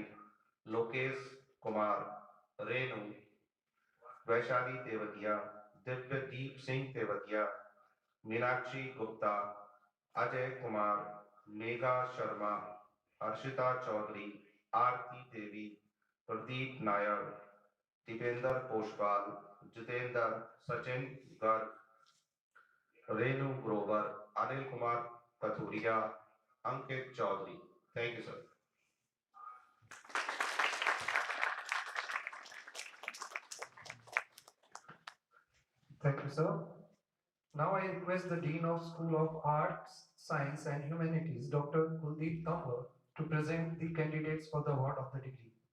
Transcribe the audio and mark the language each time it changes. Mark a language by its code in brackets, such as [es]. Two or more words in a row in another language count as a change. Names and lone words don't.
[en] लोकेश कुमार, रेणु, वैशाली तेवतिया, दिव्यदीप सिंह तेवतिया, मीनाक्षी गुप्ता, अजय कुमार, मेघा शर्मा, हर्षिता चौधरी, आरती देवी, प्रदीप नायर, दीपेंद्र पोषवाल, जितेंद्र, सचिन गर्ग, रेणु ग्रोवर, अनिल कुमार कथुरिया, अंकित चौधरी. Thank you, sir. Thank you, sir. Now I request the Dean of School of Arts, Science and Humanities, Dr. Kuldeep Tambar, to present the candidates for the award of the degree.